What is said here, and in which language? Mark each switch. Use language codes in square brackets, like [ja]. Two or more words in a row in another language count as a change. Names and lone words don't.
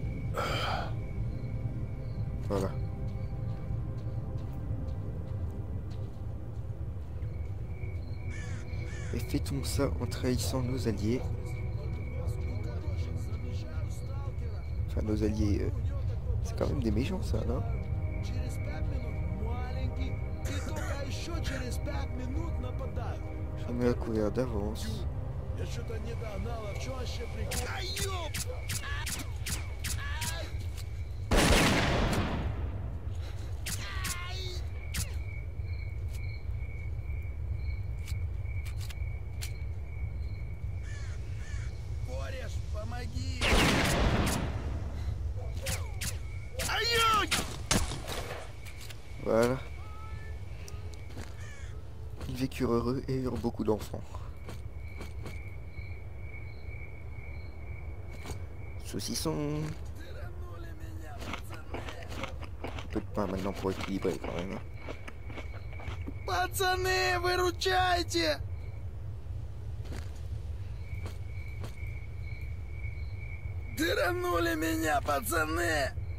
[fr] Voilà. Et fait-on ça en trahissant nos alliés. Enfin, nos alliés, c'est quand même des méchants, ça, non? [ru] Через 5 минут, маленький. И только еще через 5 минут нападаю. [fr] Je me mets à courir d'avance. [ru] Я что-то не догнал, а в чем вообще прикол? Ай, ёп! Кореш, помоги! Ай-ой! [fr] Voilà. Ils vécurent heureux et eurent beaucoup d'enfants. Saucisson. [ru] Тиранули меня, пацаны! [fr] Peu de pain maintenant pour équilibrer quand même. [ru] Пацаны, выручайте! Тиранули меня, пацаны!